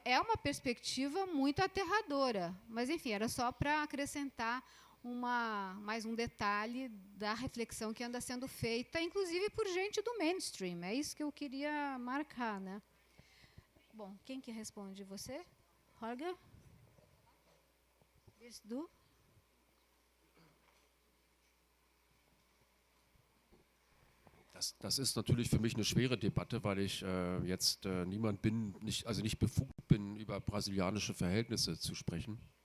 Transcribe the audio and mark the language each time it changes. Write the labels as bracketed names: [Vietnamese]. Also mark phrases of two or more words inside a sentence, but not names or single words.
[Portuguese] É uma perspectiva muito aterradora, mas, enfim, era só para acrescentar mais um detalhe da reflexão que anda sendo feita, inclusive por gente do mainstream. É isso que eu queria marcar, né? Bom, quem que responde? Você? Holger? [German] Du? Das ist natürlich für mich eine schwere Debatte, weil ich jetzt niemand bin, nicht befugt bin, über brasilianische Verhältnisse zu sprechen.